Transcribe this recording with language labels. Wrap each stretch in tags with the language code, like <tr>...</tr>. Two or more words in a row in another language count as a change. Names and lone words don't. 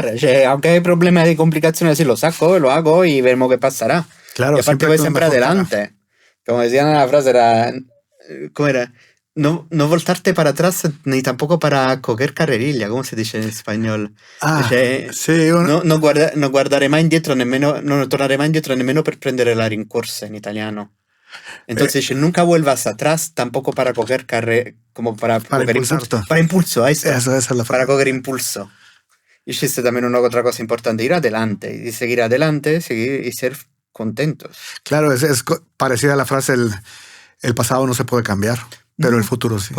<es>O sea, aunque hay problemas y complicaciones, así lo saco, lo hago y veremos qué pasará. Claro, Y aparte siempre voy hay una siempre mejor cara. adelante. Como decían en la frase, ¿cómo era? No voltarte para atrás ni tampoco para coger carrerilla, ¿cómo se dice en español? Ah, Dice,</es> <it>sì, no guardare mai indietro nemmeno, non tornare mai indietro nemmeno per prendere la rincorsa</it> <es>en italiano. Entonces dice, nunca vuelvas atrás tampoco para coger como para coger impulsarte. para impulso, ahí está. esa es la Para frase. coger impulso. Y existe también una otra cosa importante, ir adelante y seguir adelante, seguir y ser contentos. Claro, es parecida a la frase, el pasado no se puede cambiar, pero el futuro sí.</es>